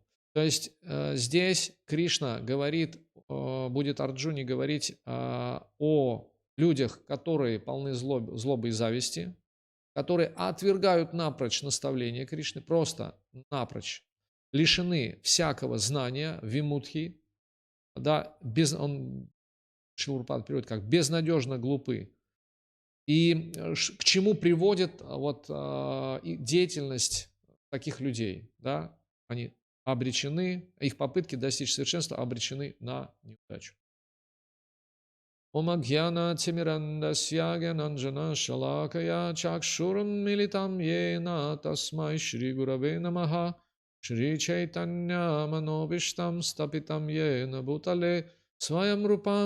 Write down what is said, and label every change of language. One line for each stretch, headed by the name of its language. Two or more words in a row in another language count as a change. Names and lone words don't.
Russian: То есть здесь Кришна говорит, будет Арджуне говорить о людях, которые полны злобы и зависти, которые отвергают напрочь наставления Кришны, просто напрочь, лишены всякого знания, вимудхи, да, Шрила Прабхупада переводит как безнадежно глупы. И к чему приводит деятельность таких людей, да? Они обречены, их попытки достичь совершенства обречены на неудачу.
Sanskrit: ॐ अज्ञान तिमिरान्धस्य ज्ञानाञ्जन शलाकया चक्षुरं मीलितं येन तस्मै श्री गुरवे नमः श्री चैतन्य मनोऽभीष्टं स्थापितं येन भूतले स्वयं रूपं